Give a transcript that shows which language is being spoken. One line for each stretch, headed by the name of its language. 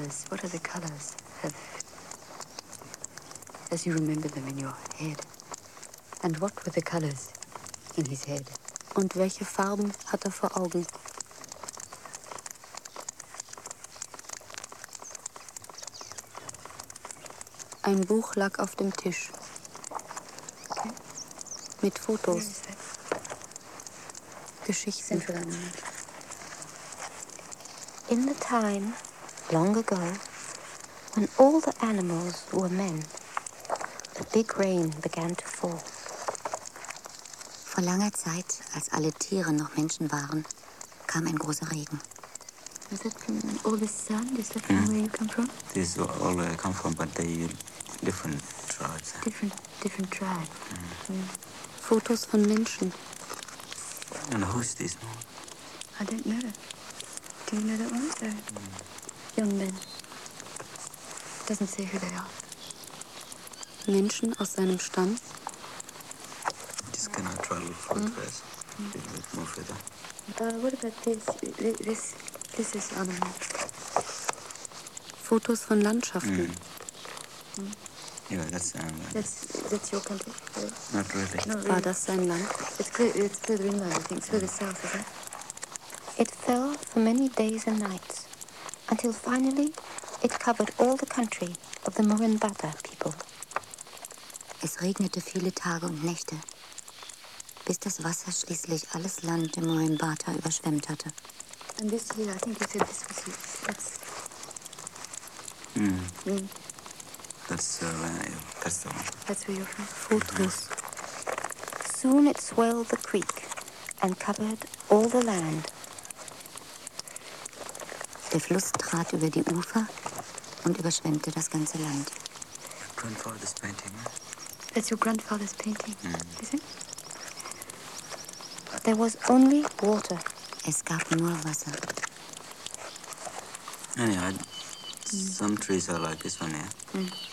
English: What are the colors have, as you remember them in your head? And what were the colors in his head?
German: Und welche Farben hat vor Augen? Ein Buch lag auf dem Tisch.
English: Okay.
German: Mit Fotos. Geschichten.
English: In the time, long ago, when all the animals were men, a big rain began to fall.
German: Vor langer Zeit, als alle Tiere noch Menschen waren, kam ein großer Regen.
English: Is that from all the sand? Is that from where you come from? This is all where I come from, but they... Different tribes. Different tribe. Mm.
German: Mm. Fotos von Menschen.
English: And who's this man? I don't know. Do you know that one? Mm. Young men. Doesn't say who they are.
German: Menschen aus seinem Stamm.
English: Just gonna try a little further. A bit more further. What about this? This is animal.
German: Fotos von Landschaften. Mm.
English: Mm. Yeah, that's your country. Yeah. Not really.
German: War das sein Land?
English: It's further inland, I think. It's further south, isn't it? It fell for many days and nights, until finally it covered all the country of the Murrumbata people.
German: Es regnete viele Tage und Nächte, bis das Wasser schließlich alles Land der Murrumbata überschwemmt hatte.
English: And this here, I think you said this was here. That's... Mm. Mm. That's the one. That's where you're from. Fortress. Soon it swelled the creek and covered all the land.
German: Der Fluss trat über die Ufer und überschwemmte das ganze Land.
English: Your grandfather's painting, huh? That's your grandfather's painting, is it? There was only water.
German: Es gab nur Wasser.
English: Anyhow, some trees are like this one here. Yeah? Mm.